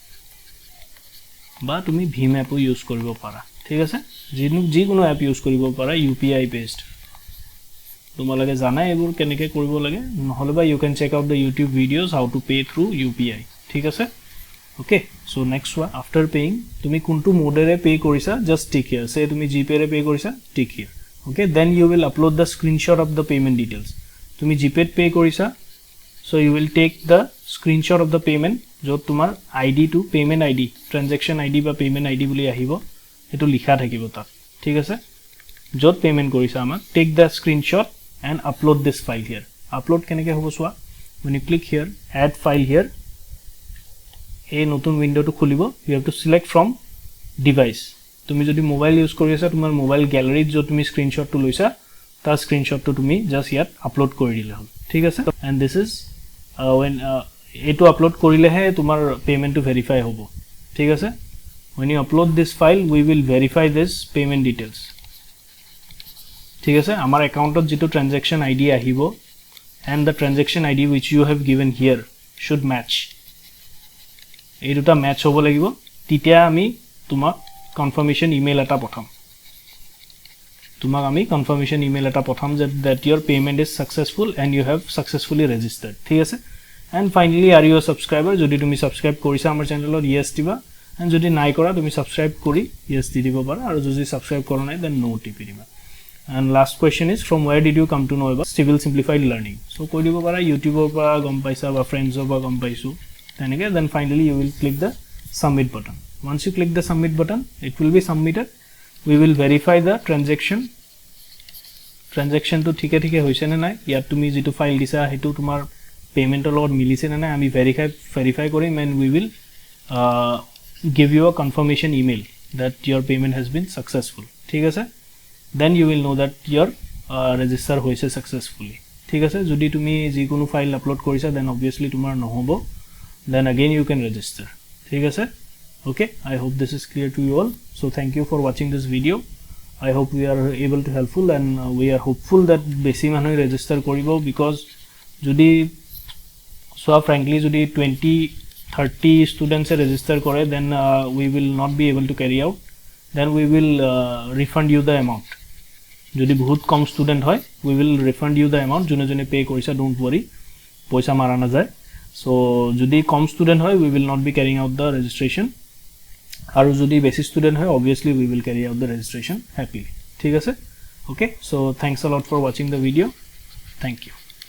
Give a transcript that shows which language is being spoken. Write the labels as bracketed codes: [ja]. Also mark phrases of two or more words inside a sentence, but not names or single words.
[as] বা তুমি Bhim [en] app use [as] কৰিব পাৰা ঠিক আছে যিকোনো [en] app use [as] কৰিব পাৰা [en] UPI based [as] তোমালোকে জানা এবোৰ কেনেকৈ কৰিব লাগে নহলে বা [en] you can check out the YouTube videos how to pay through UPI [as] ঠিক আছে [en] okay so next one after paying [as] তুমি কোনটো মোডেৰে পে কৰিছা [en] just tick here say তুমি GPay [as] ৰে পে কৰিছা [en] tick here okay then you will upload the screenshot of the payment details [as] তুমি GPay পে কৰিছা [en] so you will take the screenshot of the payment [as] যত তোমাৰ [en] ID to payment ID transaction ID বা payment ID [as] বুলি আহিব এটো লিখা থাকিব তাত ঠিক আছে যত [en] payment [as] কৰিছা আমাক [en] take the screenshot and upload this file here upload [as] কেনেকৈ হ'ব সোৱা [en] when you click here add file here [as] এই নতুন উইন্ডোটো খুলিব [en] you have to select from device [as] তুমি যদি মোবাইল ইউজ কৰি আছা তোমাৰ মোবাইল গ্যালাৰীত যত তুমি স্ক্ৰিনশ্বটটো লৈছা তাৰ স্ক্ৰিনশ্বটটো তুমি জাস্ট ইয়াত আপলোড কৰি দিলে হ'ল ঠিক আছে [en] and this is when [as] এটো আপলোড কৰিলেহে তোমাৰ পেমেন্টটো ভেৰিফাই হ'ব ঠিক আছে [en] when you upload this file we will verify this payment details [as] ঠিক আছে আমাৰ একাউন্টত যেটো ট্ৰানজাকশন আইডি আহিব [en] and the transaction ID which you have given here should match [as] এই দুটা ম্যাচ হ'ব লাগিব তেতিয়া আমি তোমাক কনফার্মেশন ইমেইল এটা পঠাম তোমাক আমি কনফার্মেশন ইমেইল এটা পঠাম [en] that your payment is successful and you have successfully registered [as] ঠিক আছে [en] and finally are you a subscriber [as] যদি তুমি সাবস্ক্রাইব কৰিছা আমাৰ চেনেলত [en] yes দিবা and [as] যদি নাই কৰা তুমি সাবস্ক্রাইব কৰি yes দি দিব পাৰা আৰু যদি সাবস্ক্রাইব কৰা নাই [en] then no [as] টিপি দিবা [en] and last question is from where did you come to know about civil simplified learning [as] so কৈ দিব পাৰা ইউটিউবৰ পৰা গম পাইছা বা ফ্ৰেন্ডছৰ পৰা গম পাইছো [en] then finally you will click the submit button once you click the submit button it will be submitted we will verify the transaction [as] to ঠিকে হৈছে না নাই ইয়াত তুমি যেটো ফাইল দিছা হেতু তোমাৰ পেমেন্টৰ লগত মিলিছে না নাই আমি verify কৰিম [en] and we will give you a confirmation email that your payment has been successful [as] ঠিক আছে [en] then you will know that your register hoise successfully [as] ঠিক আছে যদি তুমি যিকোনো ফাইল আপলোড কৰিছা [en] then obviously [as] তোমাৰ নহব [en] then again you can register [as] ঠিক আছে [en] okay I hope this is clear to you all so thank you for watching this video I hope we are able to helpful and we are hopeful that [as] বেছি মানুহে [en] register কৰিব because যদি so frankly যদি 20-30 students register কৰে then we will not be able to carry out, then we will refund you the amount. [as] যদি বহুত কম [en] student হয় we will refund you the amount, [as] যোনে যোনে pay কৰিছা [en] don't worry, [as] পইচা মাৰা না যায়. [en] So [as] যদি কম [en] student হয় we will not be carrying out the registration, [as] আৰু যদি বেছি [en] student হয় obviously we will carry out the registration happily. [as] ঠিক আছে? [en] Okay, so thanks a lot for watching the video. Thank you.